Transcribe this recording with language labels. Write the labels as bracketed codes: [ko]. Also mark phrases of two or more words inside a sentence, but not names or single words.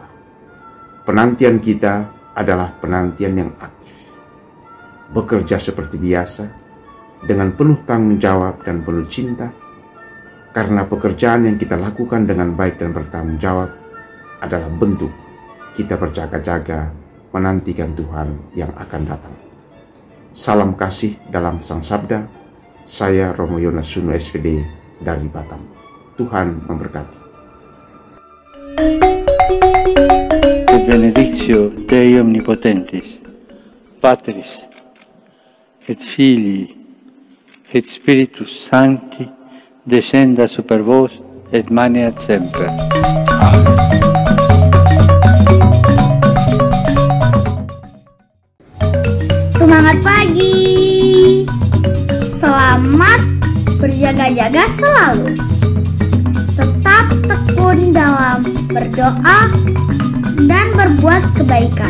[id] Penantian kita adalah penantian yang aktif, bekerja seperti biasa, dengan penuh tanggung jawab dan penuh cinta, karena pekerjaan yang kita lakukan dengan baik dan bertanggung jawab adalah bentuk kita berjaga-jaga menantikan Tuhan yang akan datang. Salam kasih dalam Sang Sabda. Saya Romo Yonas Sunu SVD dari Batam. Tuhan memberkati. [la] Benedictio Dei Omnipotentis, Patris et Filii et Spiritus Sancti, descenda super vos et maneat semper. [id] Amen. Semangat pagi. Selamat berjaga-jaga selalu. Tetap tekun dalam berdoa dan berbuat kebaikan.